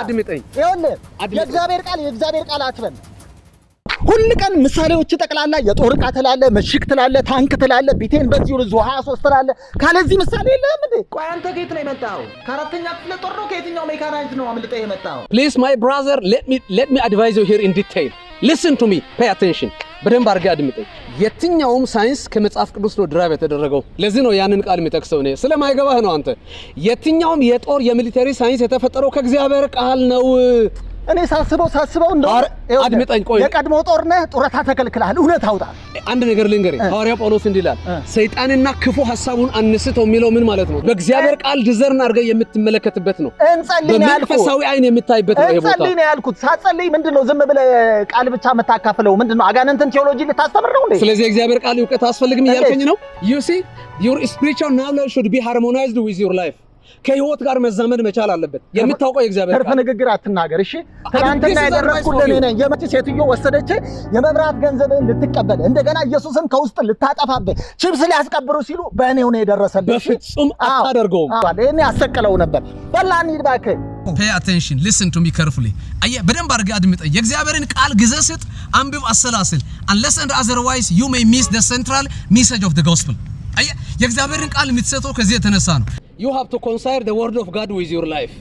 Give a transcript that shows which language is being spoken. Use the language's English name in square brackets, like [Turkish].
[Amharic] አድምጠኝ። ይኸውልህ የእግዚአብሔር ቃል አትበል። ሁሉ ቀን ምሳሌዎች ጠቅላላ የጦር ዕቃ ትላለህ፣ ምሽግ ትላለህ፣ ታንክ ትላለህ፣ ቢቴን በዚህ ዙ 23 ትላለህ። ካለዚህ ምሳሌ የለህም እንዴ? ቆይ አንተ ከየት ነው የመጣኸው? ከአራተኛ ክፍለ ጦር ነው? ከየትኛው ሜካናይዝድ ነው አምልጠህ የመጣኸው? [English] Please my brother, let me advise you here in detail. Listen to me, pay attention. [Amharic] በደንብ አድርገህ አድምጠኝ። የትኛውም ሳይንስ ከመጽሐፍ ቅዱስ ነው ድራይቭ የተደረገው። ለዚህ ነው ያንን ቃል የሚጠቅሰው። እኔ ስለማይገባህ ነው አንተ። የትኛውም የጦር የሚሊተሪ ሳይንስ የተፈጠረው ከእግዚአብሔር ቃል ነው። እኔ ሳስበው እንደው አድምጠኝ። ቆይ የቀድሞ ጦር ነህ፣ ጡረታ ተከልክለሃል። እውነት አውጣ። አንድ ነገር ልንገርህ። ሐዋርያው ጳውሎስ እንዲህ ይላል፣ ሰይጣንና ክፉ ሐሳቡን አንስተው የሚለው ምን ማለት ነው? በእግዚአብሔር ቃል ዲዘርን አድርገህ የምትመለከትበት ነው። እንጸልይ ነው ያልኩት። በመንፈሳዊ አይን የምታይበት ነው። ይሄ ቦታ እንጸልይ ነው ያልኩት። ሳትጸልይ ምንድነው ዝም ብለህ ቃል ብቻ የምታካፍለው? ምንድነው አጋንንትን ቴዎሎጂ ልታስተምር ነው እንዴ? ስለዚህ የእግዚአብሔር ቃል እውቀት አስፈልግም እያልከኝ ነው? [English] You see, your spiritual knowledge should be harmonized with your life. [Amharic] ከህይወት ጋር መዛመድ መቻል አለበት። የምታውቀው የእግዚአብሔር ቃል። ንግግር አትናገር እሺ። ትናንትና ያደረኩልህ እኔ ነኝ። የመጪ ሴትዮ ወሰደች የመብራት ገንዘብህን ልትቀበል፣ እንደገና ኢየሱስን ከውስጥ ልታጠፋብህ ቺፕስ ሊያስቀብሩ ሲሉ በእኔው ነው የደረሰልህ። በፍጹም አታደርገውም። እኔ አሰቀለው ነበር። በላ እንሂድ እባክህ። [English] Pay attention, listen to me carefully. [Amharic] አየህ በደንብ አድርገህ አድምጠኝ። የእግዚአብሔርን ቃል ግዘህ ስጥ፣ አንብብ፣ አሰላስል. [English] Unless and otherwise you may miss the central message of the gospel. [Amharic] አየህ የእግዚአብሔርን ቃል የምትሰጠው ከዚህ የተነሳ ነው. [English] You have to consider the word of God with your life.